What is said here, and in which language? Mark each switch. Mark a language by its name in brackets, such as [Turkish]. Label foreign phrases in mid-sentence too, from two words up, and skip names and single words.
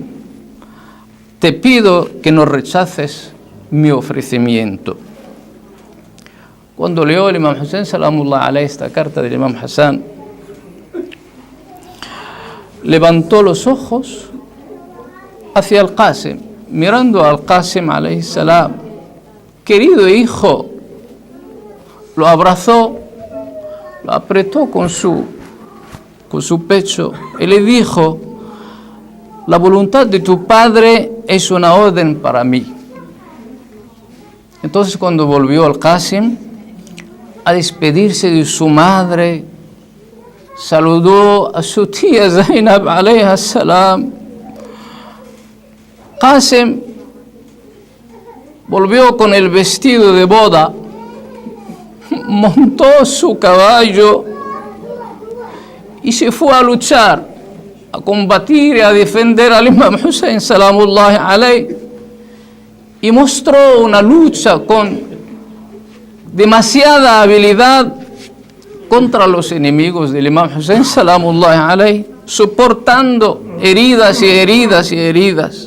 [Spanish] Te pido que no rechaces mi ofrecimiento. Cuando leyó el Imam Hussein [Arabic] سلام الله عليه [Spanish] esta carta del Imam Hassan, levantó los ojos hacia el Qasim, mirando al Qasim [Arabic] عليه السلام. [Spanish] Querido hijo, lo abrazó, lo apretó con su pecho y le dijo: la voluntad de tu padre es una orden para mí. Entonces, cuando volvió al Qasim a despedirse de su madre, saludó a su tía Zainab [Arabic] عليها السلام. [Spanish] Qasim volvió con el vestido de boda, montó su caballo y se fue a luchar, a combatir y a defender al Imam Hussein [Arabic] سلام الله عليه, [Spanish] y mostró una lucha con demasiada habilidad contra los enemigos del Imam Hussein [Arabic] سلام الله عليه, [Spanish] soportando heridas y heridas y heridas.